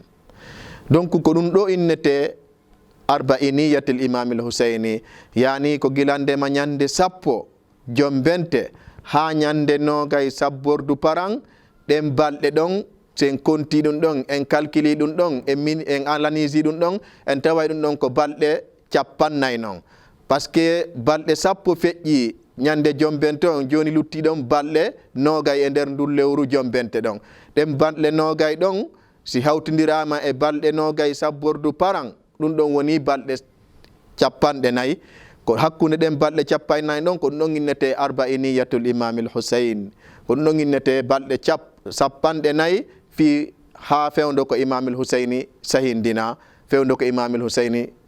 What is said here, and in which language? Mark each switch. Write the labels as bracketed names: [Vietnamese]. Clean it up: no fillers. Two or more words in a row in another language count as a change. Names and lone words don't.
[Fula] Donc ko ɗum ɗo innete arba'iniyatil Imamul Huseyni, yani ko gilandema ñande 10 jombente ha ñande 20 sabbordu paran ɗen balɗe ɗon sen konti ɗum ɗon en calculi ɗum ɗon en analyse ɗum ɗon en taway ɗum ɗon ko balɗe 50 non, [French] par ce que [Fula] balɗe 10 feƴƴi ñande jombente on, joni lutti ɗon balɗe 20 e nder ndu lewru jombente ɗon. ɗen balɗe 20 ɗon si hawtidirama e balɗe 20 sabbordu paran ɗum ɗon woni balɗe 50 ko hakkunde ɗen balɗe 50 ɗon ko ɗum ɗon innete arba'iniyatul Imamul Husayn, ko ɗum ɗon innete balɗe 50 fi ha fewdo ko Imamul Husayni sahindina, fewdo ko Imamul Husayni